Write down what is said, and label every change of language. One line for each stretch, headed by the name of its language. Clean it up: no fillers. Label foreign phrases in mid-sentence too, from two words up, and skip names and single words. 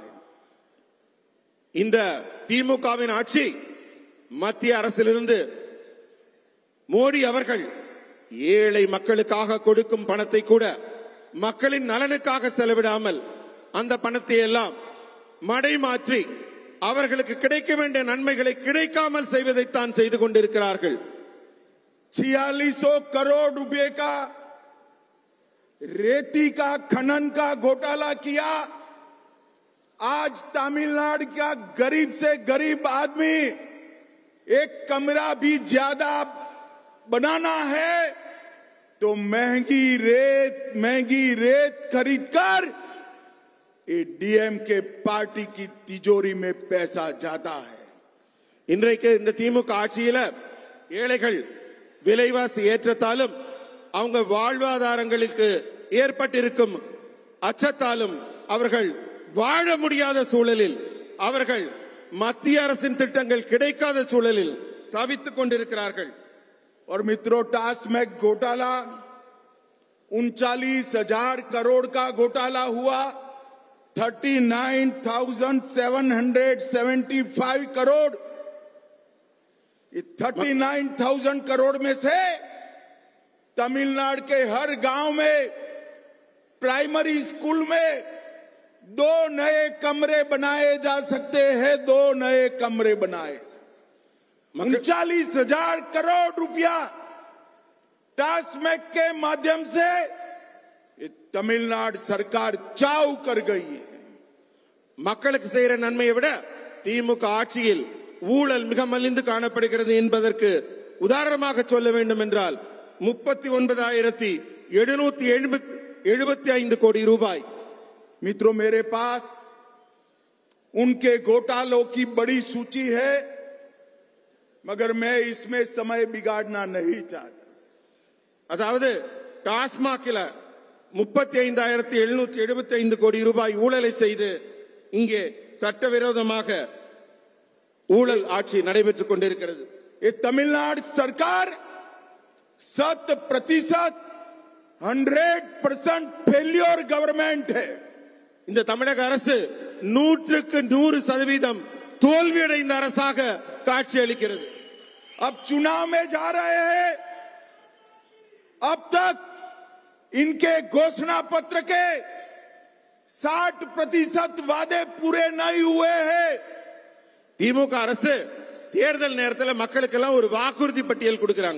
Tamil: இந்த திமுகவின் ஆட்சி மத்திய அரசிலிருந்து மோடி அவர்கள் ஏழை மக்களுக்காக கொடுக்கும் பணத்தை கூட மக்களின் நலனுக்காக செலவிடாமல் அந்த பணத்தை எல்லாம் மடைமாற்றி அவர்களுக்கு கிடைக்க வேண்டிய நன்மைகளை கிடைக்காமல் செய்வதைத்தான் செய்து கொண்டிருக்கிறார்கள்.
Hindi: 4600 करोड़ रुपए का रेती का खनन का घोटाला किया। आज तमिलनाडु का गरीब से गरीब आदमी एक कमरा भी ज्यादा बनाना है तो महंगी रेत खरीदकर डीएमके पार्टी की तिजोरी में पैसा जाता है।
Tamil: இன்றைக்கு இந்த திமுக ஆட்சியில ஏழைகள் விலைவாசி ஏற்றத்தாலும் அவங்க வாழ்வாதாரங்களுக்கு ஏற்பட்டிருக்கும் அச்சத்தாலும் அவர்கள் வாழ முடியாத சூழலில், அவர்கள் மத்திய அரசின் திட்டங்கள் கிடைக்காத சூழலில் தவித்துக் கொண்டிருக்கிறார்கள்.
Hindi: और मित्रों, टास्मैक घोटाला 39,000 करोड़ का घोटाला हुआ। 39,775 करोड़ 39,000 करोड़ में से तमिलनाडु के हर गांव में प्राइमरी स्कूल में 2 नए कमरे बनाए जा सकते हैं। 2 नए कमरे बनाए 39,000 करोड़ रुपया टास्मैक के माध्यम से तमिलनाडु सरकार चाव कर गई है।
Tamil: மக்களுக்கு செய்யற நன்மையை விட திமுக ஆட்சியில் ஊழல் மிக மலிந்து காணப்படுகிறது என்பதற்கு உதாரணமாக சொல்ல வேண்டும் என்றால் 39,775 கோடி ரூபாய்।
Hindi: मित्रों, मेरे पास उनके घोटालों की बड़ी सूची है, मगर मैं इसमें समय बिगाड़ना नहीं चाहता।
Tamil: அதாவது டாஸ்மாகில் 35,775 கோடி ரூபாய் ஊழலை செய்து இங்கே சட்டவிரோதமாக ஊழல் ஆட்சி நடைபெற்றுக் கொண்டிருக்கிறது।
Hindi: ये तमिलनाडु सरकार 100%
English: failure government
Hindi: है।
Tamil: இந்த தமிழக அரசு 100% தோல்வியடைந்த அரசாக காட்சியளிக்கிறது।
Hindi: अब चुनाव में जा रहे हैं। अब तक इनके घोषणा पत्र के 60% वादे पूरे नहीं हुए हैं।
Tamil: திமுக அரசு தேர்தல் நேரத்தில் மக்களுக்கெல்லாம் ஒரு வாக்குறுதி பட்டியல் கொடுக்கறாங்க.